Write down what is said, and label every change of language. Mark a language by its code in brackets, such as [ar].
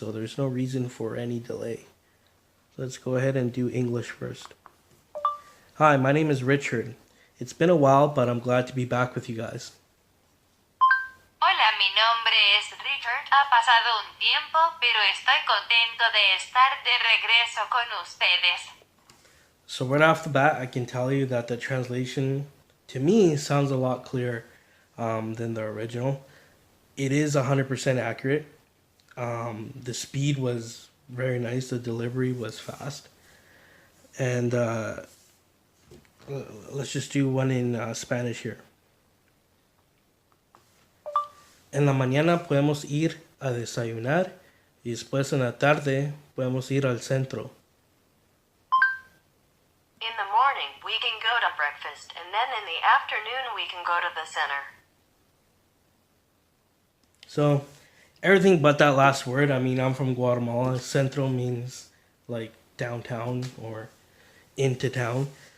[en] So there's no reason for any delay. Let's go ahead and do English first. Hi, my name is Richard. It's been a while, but I'm glad to be back with you guys. [es] Hola, mi nombre es Richard. Ha pasado un tiempo, pero estoy contento de estar de regreso con ustedes. [en] So right off the bat, I can tell you that the translation, to me, sounds a lot clearer than the original. It is 100% accurate. The speed was very nice. The delivery was fast. And let's just do one in Spanish here. [es] En la mañana podemos ir a desayunar y después en la tarde podemos ir al centro. [en] In the morning, we can go to breakfast, and then in the afternoon, we can go to the center. So, everything but that last word. I mean, I'm from Guatemala. Centro means like downtown or into town.